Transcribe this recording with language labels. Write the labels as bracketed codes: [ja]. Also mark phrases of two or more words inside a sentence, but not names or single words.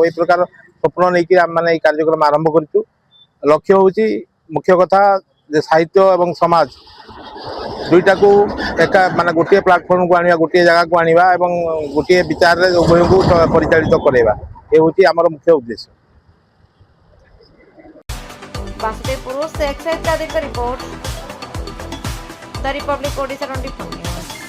[or] এই ପ୍ରକାର ସ୍ୱପ୍ନ ନେଇକି ଆମେମାନେ এই କାର୍ଯ୍ୟକ୍ରମ ଆରମ୍ଭ କରିଛୁ। ଲକ୍ଷ୍ୟ ହେଉଛି ମୁଖ୍ୟ କଥା ଯେ ସାହିତ୍ୟ ଏବଂ ସମାଜ ଦୁଇଟାକୁ ଏକା ମାନେ ଗୋଟିଏ ପ୍ଲାଟଫର୍ମକୁ ଆଣିବା, ଗୋଟିଏ ଜାଗାକୁ ଆଣିବା ଏବଂ ଗୋଟିଏ ବିଚାରରେ ଉଭୟଙ୍କୁ ପରିଚାଳିତ କରାଇବା, ଏ ହେଉଛି ଆମର ମୁଖ୍ୟ ଉଦ୍ଦେଶ୍ୟ। [hi] ବାସୁଦେବପୁର से एक्साइज का रिपोर्ट द रिपब्लिक ओडिशा 24 न्यूज।